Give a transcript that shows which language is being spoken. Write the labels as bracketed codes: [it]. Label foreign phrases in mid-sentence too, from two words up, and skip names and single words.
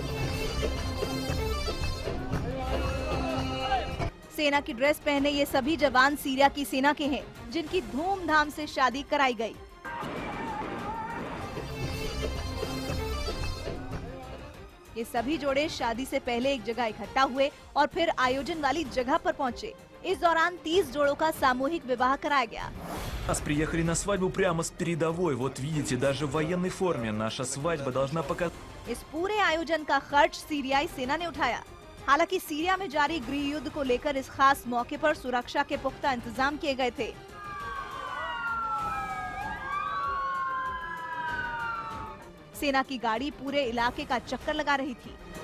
[hi] सेना की ड्रेस पहने ये सभी जवान सीरिया की सेना के हैं, जिनकी धूमधाम से शादी कराई गई। ये सभी जोड़े शादी से पहले एक जगह इकट्ठा हुए और फिर आयोजन वाली जगह पर पहुंचे। इस दौरान 30 जोड़ों का सामूहिक विवाह कराया गया। [ru] Нас приехали на свадьбу прямо с передовой. Вот видите, даже в военной форме наша свадьба должна показать. [hi] इस पूरे आयोजन का खर्च सीरियाई सेना ने उठाया। हालांकि सीरिया में जारी गृह युद्ध को लेकर इस खास मौके पर सुरक्षा के पुख्ता इंतजाम किए गए थे। सेना की गाड़ी पूरे इलाके का चक्कर लगा रही थी।